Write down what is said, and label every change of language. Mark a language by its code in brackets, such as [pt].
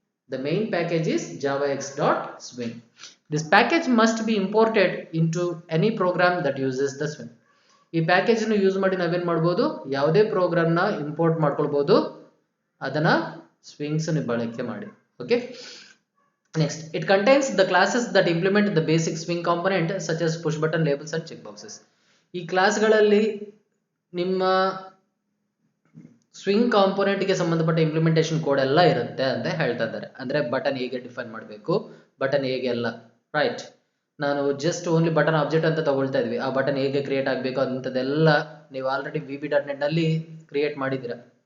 [en] The main package is javax.swing. This package must be imported into any program that uses the swing. [kn] ಈ package ಅನ್ನು use ಮಾಡಿ ನಾವೇನ್ ಮಾಡಬಹುದು, ಯಾವುದೇ program ನ ಇಂಪೋರ್ಟ್ ಮಾಡ್ಕೊಳ್ಬಹುದು, ಅದನ್ನ ಸ್ವಿಂಗ್ಸ್ ಬಳಕೆ ಮಾಡಿ. [en] Okay, next, it contains the classes that implement the basic swing component such as push button, labels and checkboxes. [kn] ಈ ಕ್ಲಾಸ್ಗಳಲ್ಲಿ ನಿಮ್ಮ ಸ್ವಿಂಗ್ ಕಾಂಪೋನೆಂಟ್ ಗೆ ಸಂಬಂಧಪಟ್ಟ ಇಂಪ್ಲಿಮೆಂಟೇಷನ್ ಕೋಡ್ ಎಲ್ಲ ಇರುತ್ತೆ ಅಂತ ಹೇಳ್ತಾ ಇದ್ದಾರೆ. ಅಂದ್ರೆ ಬಟನ್ ಹೇಗೆ ಡಿಫೈನ್ ಮಾಡಬೇಕು, ಬಟನ್ ಹೇಗೆ ಎಲ್ಲ, ರೈಟ್. ನಾನು ಜಸ್ಟ್ ಓನ್ಲಿ ಬಟನ್ ಆಬ್ಜೆಕ್ಟ್ ಅಂತ ತಗೊಳ್ತಾ ಇದ್ವಿ. ಆ ಬಟನ್ ಹೇಗೆ ಕ್ರಿಯೇಟ್ ಆಗಬೇಕು ಅಂತದೆಲ್ಲ ನೀವು ಆಲ್ರೆಡಿ VB.net ನಲ್ಲಿ ಕ್ರಿಯೇಟ್ ಮಾಡಿದ್ದೀರಾ.